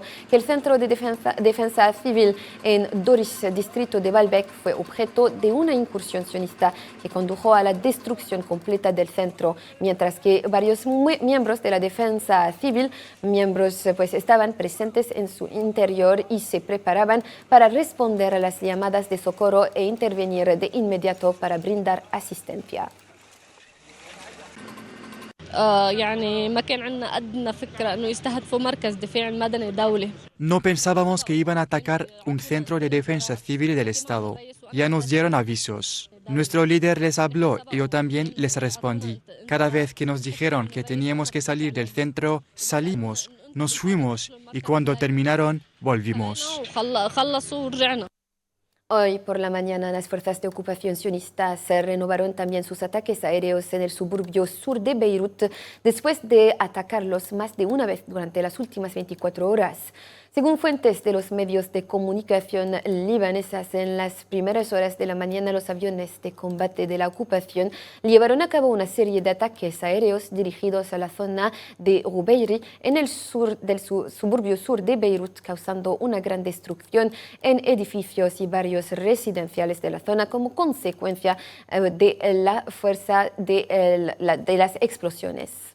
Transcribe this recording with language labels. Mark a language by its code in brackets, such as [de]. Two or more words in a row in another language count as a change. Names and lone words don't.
[es] que el Centro de Defensa Civil en Dorish, distrito de Baalbek, fue objeto de una incursión ocupación sionista que condujo a la destrucción completa del centro, mientras que varios miembros de la defensa civil, pues estaban presentes en su interior y se preparaban para responder a las llamadas de socorro e intervenir de inmediato para brindar asistencia. [ar] يعني ما كان عندنا أدنى فكرة إنه يستهدفوا مركز دفاع مدني دولي. [es] No pensábamos que iban a atacar un centro de defensa civil del Estado. Ya nos dieron avisos. Nuestro líder les habló y yo también les respondí. Cada vez que nos dijeron que teníamos que salir del centro, salimos, nos fuimos y cuando terminaron, volvimos. [ar] خلصوا ورجعنا. [es] Hoy por la mañana las fuerzas de ocupación sionistas renovaron también sus ataques aéreos en el suburbio sur de Beirut después de atacarlos más de una vez durante las últimas 24 horas. Según fuentes de los medios de comunicación libanesas, en las primeras horas de la mañana los aviones de combate de la ocupación llevaron a cabo una serie de ataques aéreos dirigidos a la zona de Rubeiri en el sur del suburbio sur de Beirut, causando una gran destrucción en edificios y barrios residenciales de la zona como consecuencia de la fuerza de las explosiones.